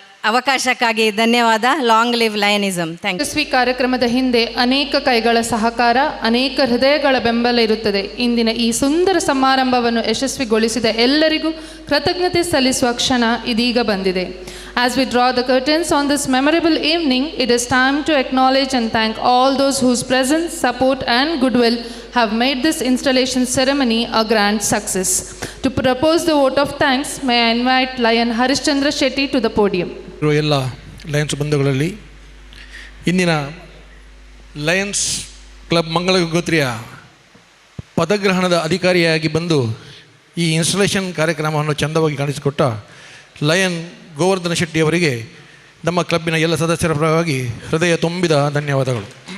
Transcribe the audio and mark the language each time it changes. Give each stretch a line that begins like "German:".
Kannada: ಅವಕಾಶಕ್ಕಾಗಿ ಧನ್ಯವಾದ.
English: Long live lionism. Thank you.
Kannada: ಯಶಸ್ವಿ ಕಾರ್ಯಕ್ರಮದ ಹಿಂದೆ ಅನೇಕ ಕೈಗಳ ಸಹಕಾರ, ಅನೇಕ ಹೃದಯಗಳ ಬೆಂಬಲ ಇರುತ್ತದೆ. ಇಂದಿನ ಈ ಸುಂದರ ಸಮಾರಂಭವನ್ನು ಯಶಸ್ವಿಗೊಳಿಸಿದ ಎಲ್ಲರಿಗೂ ಕೃತಜ್ಞತೆ ಸಲ್ಲಿಸುವ ಕ್ಷಣ ಇದೀಗ ಬಂದಿದೆ.
English: As we draw the curtains on this memorable evening, it is time to acknowledge and thank all those whose presence, support and goodwill have made this installation ceremony a grand success. To propose the vote of thanks, may I invite Lion Harishchandra Shetty to the podium.
Kannada: ಎಲ್ಲ Lions ಬಂಧುಗಳಲ್ಲಿ ಇಂದಿನ Lions club ಮಂಗಳಗಂಗೋತ್ರಿಯ ಪದಗ್ರಹಣದ ಅಧಿಕಾರಿಯಾಗಿ ಬಂದು ಈ installation ಕಾರ್ಯಕ್ರಮವನ್ನು ಚಂದವಾಗಿ ಕಾಣಿಸಿಕೊಟ್ಟ lion Govardhana Shetty ಅವರಿಗೆ ನಮ್ಮ ಕ್ಲಬ್ಬಿನ ಎಲ್ಲ ಸದಸ್ಯರ ಪರವಾಗಿ ಹೃದಯ ತುಂಬಿದ ಧನ್ಯವಾದಗಳು.